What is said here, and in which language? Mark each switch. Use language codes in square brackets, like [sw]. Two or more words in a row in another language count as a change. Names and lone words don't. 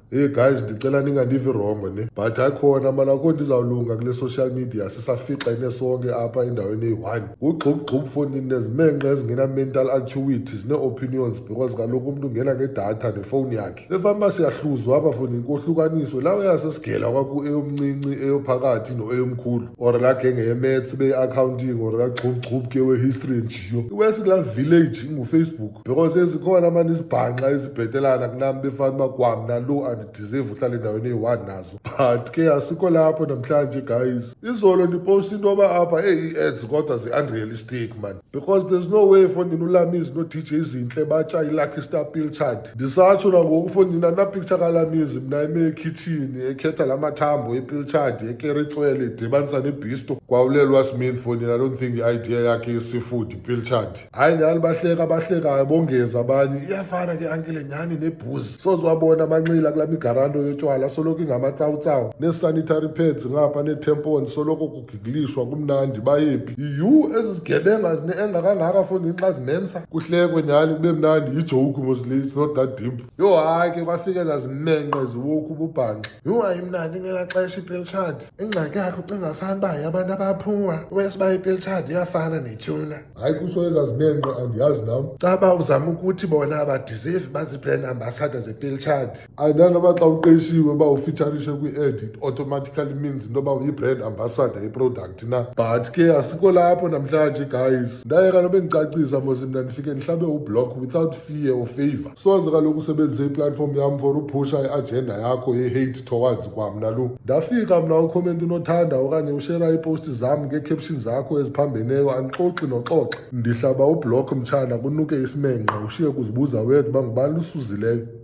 [xh] Hey guys, ndicela ningandivi wrong ne, but akhona mana akho nto izawulunga kule [en] social media [xh] sisafiqene sonke apha endaweni eyi-one. Ugxubugxubu fondini nezimenqe ezingena- [en] mental acuities [xh] nee-opinions because kaloku umntu ungena ngedatha nefowuni yakhe. Efanuba siyahluzwa apha fondini kohlukaniswe lawo yasesigela kwaku eyomncinci eyophakathi no-eyomkhulu or laa genge ye-maths be-accounting or kagxubugxubu ke we- [en] history and geo. [xh] Iwesi kulaa village ingufacebook because ezikhona mani izibhanxa ezibhetelana kunam befanuba kwamna lo deserve uhlala endaweni eyi-one nazo, but ke asikho lapho namhlanje guys. Izolo ndiposta into yoba apha ii-ads kodwa zi- [en] unrealistic man, [xh] because [en] there's no way [xh] fondini uLamizi no-DJ Zinhle batsha i-Lucky Star Pilchard. Ndisatsho nangoku fondini andinapicture kaLamizi mna eme ekhitshini ekhetha la mathambo epilchard ekeretswele idibanisa nebisto kwawulelwa Smith fondini. [en] I don't think [xh] i-idea yakhe yesifudu ipilchard. Hayi nyhani bahlekayo bongeza abanye iyafana ke ankele nyhani nebhuzi sozwabona amanxila kulaa migarando yotywala soloko ingamatsawutsawu nee-sanitary pads ngapha nee-tampons soloko kugigilishwa kumnandi bayephi. Yiyu ezi zigebenga zine-enga kangaka fondini xa zimensa kuhlekwe nyhani kube mnandi yijoke mostly, [en] it's not that deep. [xh] Yho hayi ke kwafike zazimenqe ziwoku ububhanxa. Yho ayimnandi ngelaa xesha ipilchard. Ingxaki yakho ucinga fanuba yabantu abaphuwa wesiba ipilchard iyafana netyuna. Hayi kutsho ezazimenqe andiyazi nam. Caba uzama ukuthi bona abadiserve bazi- [en] brand ambassador [xh] zepilchard. Ayinanoba xa uqeshiwe uba ufitsharishe kwi-ad [en] it automatically means [xh] into yoba uyi- [en] brand ambassador [xh] yeproduct na, but ke asikho lapho namhlanje guys. Ndayeka nobe ndicacisa mos mna ndifike ndihlabe ublock [en] without fear or favor. [xh] Soze kaloku usebenzise iplatform yam for uphusha i-agenda yakho ye- [en] hate towards [xh] kwamna lo. Ndafika mna ukhomenti unothanda okanye ushera iiposti zam ngee-caption zakho eziphambeneyo andixoxi noxoxa. Ndihlaba ublock mtshana kunuke isimenqe ushiye kuzibuza wethu uba ngubani lusuzileyo.